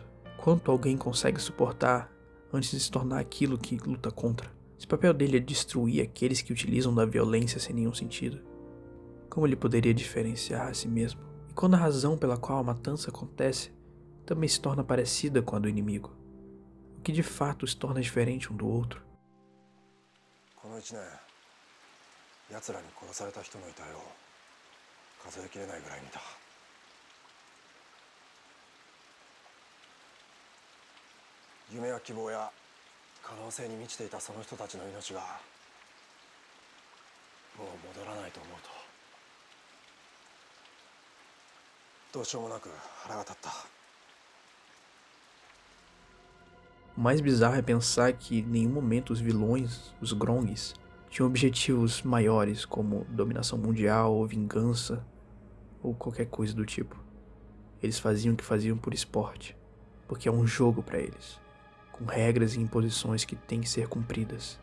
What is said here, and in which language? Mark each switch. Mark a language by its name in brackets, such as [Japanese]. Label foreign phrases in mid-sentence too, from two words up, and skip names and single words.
[Portuguese] Quanto alguém consegue suportar antes de se tornar aquilo que luta contra? Se o papel dele é destruir aqueles que utilizam da violência sem nenhum sentido, como ele poderia diferenciar a si mesmo? E quando a razão pela qual a matança acontece também se torna parecida com a do inimigo, o que de fato os torna diferente um do outro? [Japanese] この1年、奴らに殺された人の遺体を数えきれないぐらい見た。夢や希望や可能性に満ちていたその人たちの命がもう戻らないと思うとどうしようもなく腹が立った。 [Portuguese] O mais bizarro é pensar que em nenhum momento os vilões, os Grongs, tinham objetivos maiores como dominação mundial ou vingança ou qualquer coisa do tipo. Eles faziam o que faziam por esporte, porque é um jogo para eles, com regras e imposições que têm que ser cumpridas.